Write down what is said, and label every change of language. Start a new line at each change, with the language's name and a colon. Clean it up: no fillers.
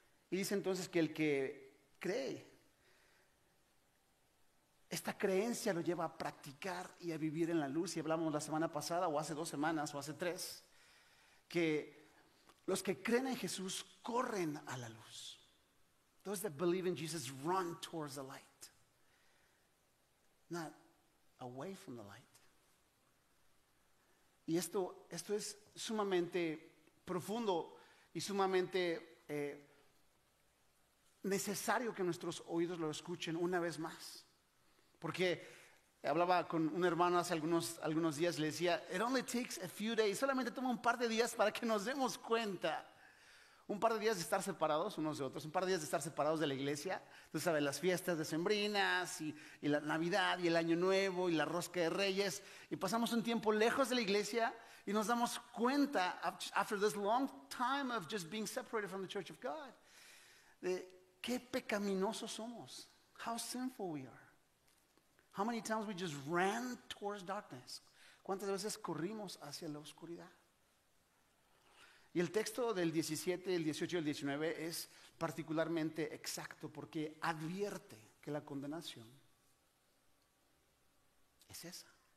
Spanish: Y dice entonces que el que cree, esta creencia lo lleva a practicar y a vivir en la luz. Y hablamos la semana pasada, o hace 2 semanas, o hace 3, que los que creen en Jesús corren a la luz.
English: Those that believe in Jesus run towards the light, not away from the light.
Spanish: Y esto es sumamente profundo y sumamente necesario que nuestros oídos lo escuchen una vez más. Porque hablaba con un hermano hace algunos días, le decía,
English: it only takes a few days,
Spanish: solamente toma un par de días para que nos demos cuenta. Un par de días de estar separados unos de otros, un par de días de estar separados de la iglesia. Tú sabes, las fiestas decembrinas y la Navidad y el Año Nuevo y la Rosca de Reyes. Y pasamos un tiempo lejos de la iglesia y nos damos cuenta,
English: after this long time of just being separated from the church of God,
Spanish: de qué pecaminosos somos.
English: How sinful we are. How many times we just ran towards darkness.
Spanish: ¿Cuántas veces corrimos hacia la oscuridad? Y el texto del 17, el 18 y el 19 es particularmente exacto porque advierte que la condenación es esa.